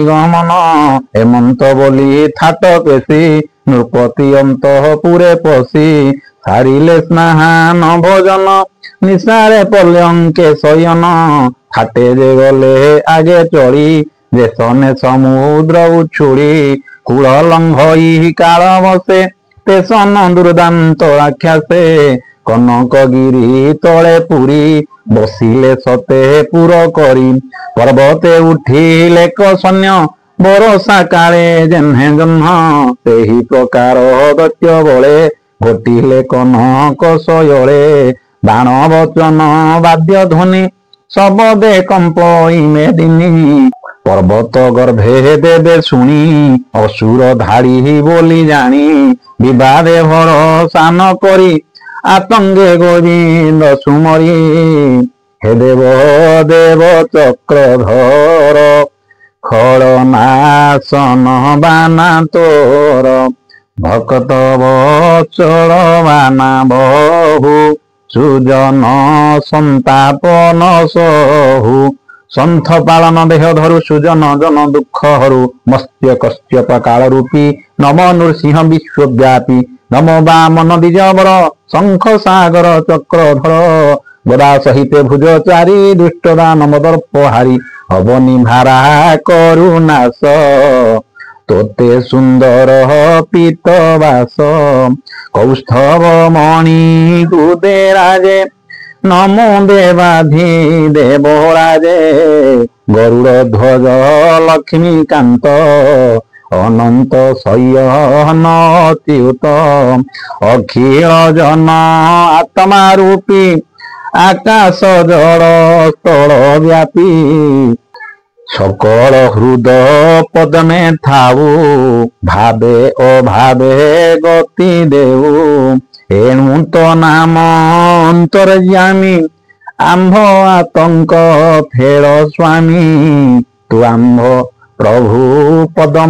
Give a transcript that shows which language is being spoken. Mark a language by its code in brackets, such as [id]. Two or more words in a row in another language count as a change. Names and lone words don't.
[or] ଗମନ ହେମନ୍ତ ବୋଲି ଥାଟ ପେଶୀ ନୃପତି ଅନ୍ତପୁରେ ପଶୀ ସାରିଲେ ସ୍ନାନ ଭୋଜନ ନିଶାରେ ପର୍ଯ୍ୟଙ୍କେ ଶୟନ ଥାଟେ ଯେ ଗଲେ ଆଗେ ଚଢ଼ି ଦେଶନେ ସମୁଦ୍ର ଉଛୁଡ଼ି କୂଳ ଲଙ୍ଘଇ କାଳ ବସେ ତେସନ ଦୁର୍ଦ୍ଦାନ୍ତ ରାକ୍ଷସେ କନକ ଗିରି ତଳେ ପୁରୀ ବସିଲେ ସତେ ପୁର କରି ପର୍ବତେ ଉଠିଲେ ସୈନ୍ୟ ବରସା କାଳେ ଯେହ୍ନେ ଜହ୍ନ ସେହି ପ୍ରକାର ଦୈତ୍ୟ ବଳେ ଘଟିଲେ କନକ ସୟଳେ ବାଣ ବଚନ ବାଦ୍ୟ ଧ୍ୱନି ସବଦେ କମ୍ପଇ ମେଦିନୀ ପର୍ବତ ଗର୍ଭେ ଦେବେ ଶୁଣି ଅସୁର ଧାଡ଼ି ବୋଲି ଜାଣି ବିବାଦେ ଭରସା ନ କରି ଆତଙ୍ଗେ ଗୋବିନ୍ଦ ସୁମରି ହେ ଦେବ ଦେବ ଚକ୍ରଧର ଖଡ଼ନାଶନ ବାନା ତୋର ଭକ୍ତ ବଚଳ ବାନା ବହୁ ସୁଜନ ସନ୍ତାପନ ସହୁ ସନ୍ଥ ପାଳନ ଦେହ ଧରୁ ସୁଜନ ଜନ ଦୁଖ ହରୁ ମତ୍ସ୍ୟ କଶ୍ୟପ କାଳ ରୂପୀ ନମ ନୃସିଂହ ବିଶ୍ୱବ୍ୟାପୀ ନମୋ ବାମନ ଦ୍ୱିଜବର ଶଙ୍ଖ ସାଗର ଚକ୍ରଧର ଗଦା ସହିତେ ଭୁଜ ଚାରି ଦୁଷ୍ଟ ଦାନବ ଦର୍ପହାରୀ ଅବନି ଭାରା କରୁନାଶ ତୋତେ ସୁନ୍ଦର ପୀତବାସ କୌସ୍ତବ ମଣି ଗୁଦେ ରାଜେ ନମୋ ଦେବାଧିଦେବ ରାଜେ ଗରୁଡ଼ ଧ୍ୱଜ ଲକ୍ଷ୍ମୀକାନ୍ତ ଅନନ୍ତ ଶୟନ ଅଚ୍ୟୁତ ଅଖିଳ ଜନ ଆତ୍ମା ରୂପୀ ଆକାଶ ଜଳ ସ୍ଥଳ ବ୍ୟାପୀ ସକଳ ହୃଦ ପଦ୍ମେ ଥାଉ ଭାବେ ଅଭାବେ ଗତି ଦେଉ ଏଣୁ ତୋ ନାମ ଅନ୍ତର୍ଯ୍ୟାମୀ ଅମ୍ଭ ଆତଙ୍କ ଫେର ସ୍ୱାମୀ ତୁ ଅମ୍ଭ ପ୍ରଭୁ ପଦମ